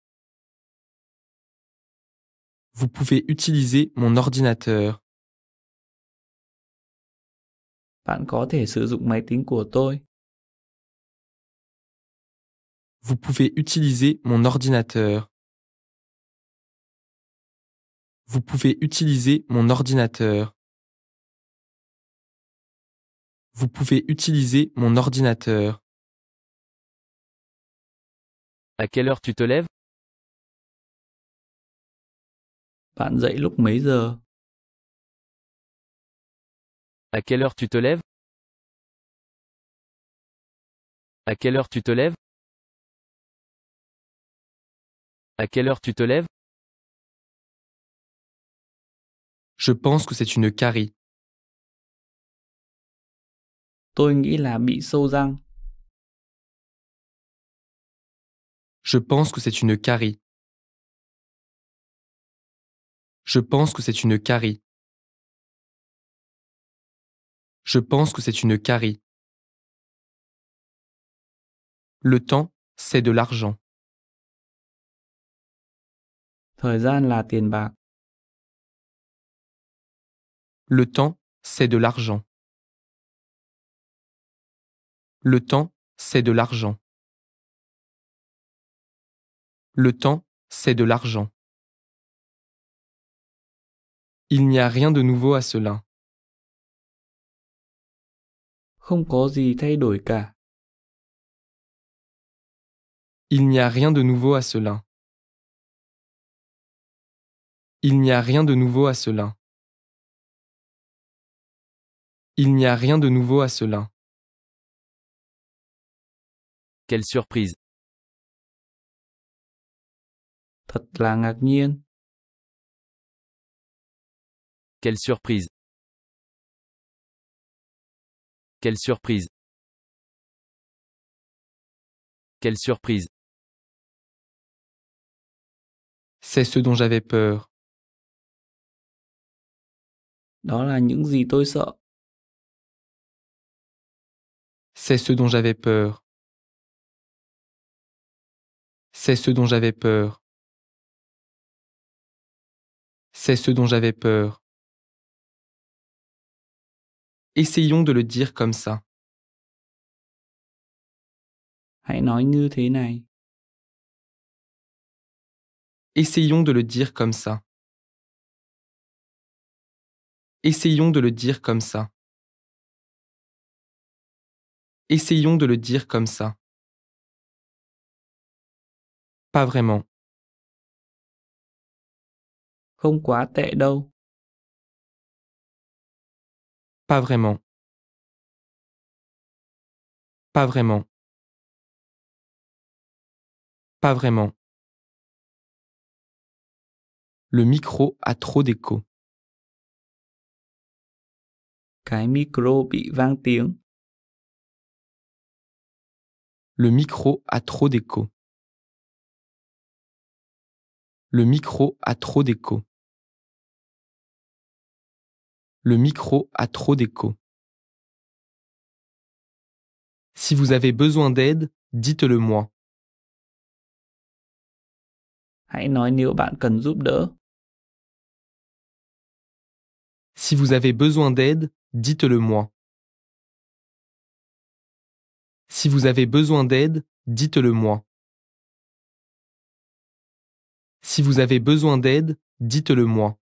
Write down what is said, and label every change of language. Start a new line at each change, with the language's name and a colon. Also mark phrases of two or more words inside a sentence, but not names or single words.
French: Vous pouvez utiliser mon ordinateur.
Vietnamese: Bạn có thể sử dụng máy tính của tôi.
French: Vous pouvez utiliser mon ordinateur. Vous pouvez utiliser mon ordinateur. Vous pouvez utiliser mon ordinateur. À quelle heure tu te lèves?
Vietnamese: Bạn dậy lúc mấy giờ?
French: À quelle heure tu te lèves? À quelle heure tu te lèves? À quelle heure tu te lèves? Je pense que c'est une carie.
Vietnamese: Tôi nghĩ là bị sâu răng.
French: Je pense que c'est une carie. Je pense que c'est une carie. Je pense que c'est une carie. Le temps, c'est de l'argent.
Vietnamese: Thời gian là tiền bạc.
French: Le temps, c'est de l'argent. Le temps, c'est de l'argent. Le temps, c'est de l'argent. Il n'y a rien de nouveau à cela.
Vietnamese: Không có gì thay đổi cả.
French: Il n'y a rien de nouveau à cela. Il n'y a rien de nouveau à cela. Il n'y a rien de nouveau à cela. Quelle surprise!
Vietnamese: Thật là ngạc nhiên.
French: Quelle surprise! Quelle surprise! Quelle surprise! C'est ce dont j'avais peur.
Vietnamese: Đó là những gì tôi sợ.
French: C'est ce dont j'avais peur. C'est ce dont j'avais peur. C'est ce dont j'avais peur. Essayons de le dire comme ça.
Vietnamese: Hãy nói như thế này.
French: Essayons de le dire comme ça. Essayons de le dire comme ça. Essayons de le dire comme ça. Pas vraiment.
Vietnamese: Không quá tệ đâu.
French: Pas vraiment. Pas vraiment. Pas vraiment. Le micro a trop d'écho.
Vietnamese: Cái micro bị vang tiếng.
French: Le micro a trop d'écho. Le micro a trop d'écho. Le micro a trop d'écho. Si vous avez besoin d'aide, dites-le moi.
Vietnamese: Hãy nói nếu bạn cần giúp đỡ.
French: Si vous avez besoin d'aide, dites-le moi. Si vous avez besoin d'aide, dites-le moi. Si vous avez besoin d'aide, dites-le moi.